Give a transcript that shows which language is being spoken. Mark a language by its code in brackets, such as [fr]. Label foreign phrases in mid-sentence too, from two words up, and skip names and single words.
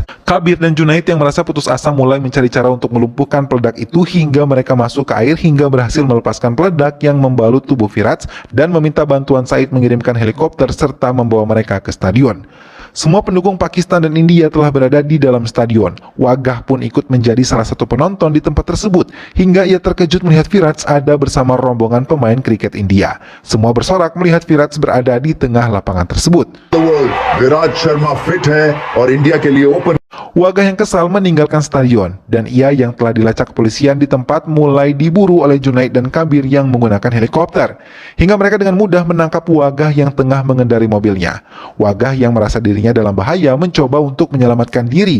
[id] Kabir dan Junaid yang merasa putus asa mulai mencari cara untuk melumpuhkan peledak itu hingga mereka masuk ke air hingga berhasil melepaskan peledak yang membalut tubuh Firas dan meminta bantuan Said mengirimkan helikopter serta membawa mereka ke stadion. Semua pendukung Pakistan dan India telah berada di dalam stadion. Wagah pun ikut menjadi salah satu penonton di tempat tersebut, hingga ia terkejut melihat Firas ada bersama rombongan pemain kriket India. Semua bersorak melihat Firas berada di tengah lapangan tersebut. [hi] विराट शर्मा फिट है और इंडिया के लिए ओपन. [id] Wagah yang kesal meninggalkan stadion, dan ia yang telah dilacak kepolisian di tempat mulai diburu oleh Junaid dan Kabir yang menggunakan helikopter. Hingga mereka dengan mudah menangkap Wagah yang tengah mengendari mobilnya. Wagah yang merasa dirinya dalam bahaya mencoba untuk menyelamatkan diri.